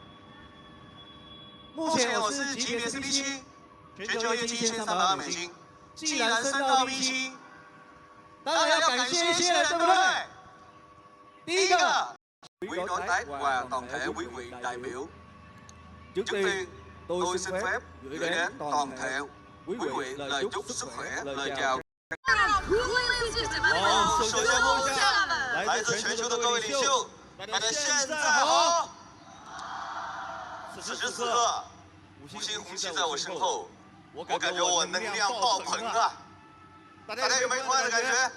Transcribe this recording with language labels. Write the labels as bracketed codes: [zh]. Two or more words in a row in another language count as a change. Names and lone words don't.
[zh] 目前我是级别是 B7， 全球业绩1300万美金。既然升到 B7， 当然要感謝一些人，對不對？第一個，會內體或當體會會代表， [vi] trước tiên tôi xin phép gửi đến toàn thể quý vị lời chúc sức khỏe, lời chào. [zh] 首先问一下，来自全球的各位领袖，大家现在好。此时此刻，5星红旗在我身后，我感觉我能量爆棚啊！大家有没有同样的感觉？